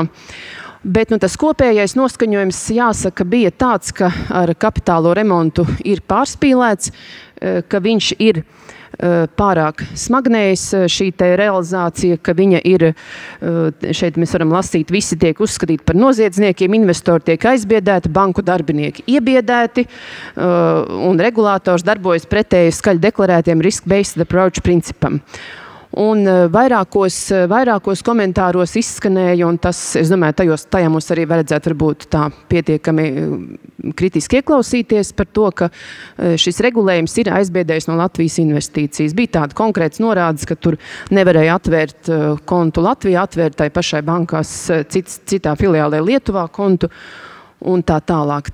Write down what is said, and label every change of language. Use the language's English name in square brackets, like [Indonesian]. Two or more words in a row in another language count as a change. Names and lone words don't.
[Latvian] Bet tas kopējais noskaņojums, jāsaka, bija tāds, ka ar kapitālo remontu ir pārspīlēts, ka viņš ir pārāk smagnējs šī te realizācija, ka viņa ir, šeit mēs varam lasīt, visi tiek uzskatīti par noziedzniekiem, investori tiek aizbiedēti, banku darbinieki iebiedēti, un regulators darbojas pretēji skaļi deklarētiem [English] risk-based approach [Latvian] principam. Un vairākos komentāros izskanēja, un tas, es domāju, tajā mums arī vajadzētu varbūt tā pietiekami kritiski ieklausīties par to, ka šis regulējums ir aizbiedējis no Latvijas investīcijas. Bija tāda konkrēts norādes, ka tur nevarēja atvērt kontu Latvijā, atvērt tai pašai bankās citā filiālē Lietuvā kontu un tā tālāk.